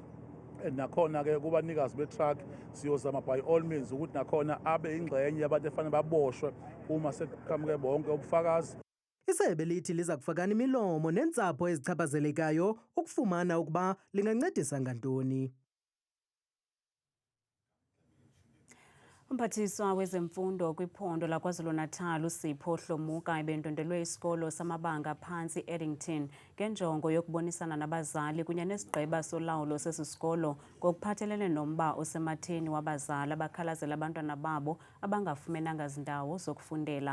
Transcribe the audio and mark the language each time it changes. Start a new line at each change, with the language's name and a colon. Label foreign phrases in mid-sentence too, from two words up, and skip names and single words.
Zulu: nakhona ke kubanikazi betruck siyozama
English: by all means
Zulu: ukuthi nakhona abe ingxenye abantu efanele baboshwe uma sekuqhamuke bonke ubufakazi.
Xhosa: Isebe lithi liza kufakana imilomo nentsapho ezichaphazelekayo ukufumana ukuba lingancedisa ngantoni. Umphathiswa wezemfundo kwiphondo laKwaZulu-Natal uSipho Hlomuka ebendondelwe isikolo samabanga aphantsi Eddington ngenjongo yokubonisana nabazali kunye nesigqeba solawulo sesisikolo ngokuphathelene nomba osematheni wabazali abakhalazela abantwana babo abangafumenanga zindawo zokufundela.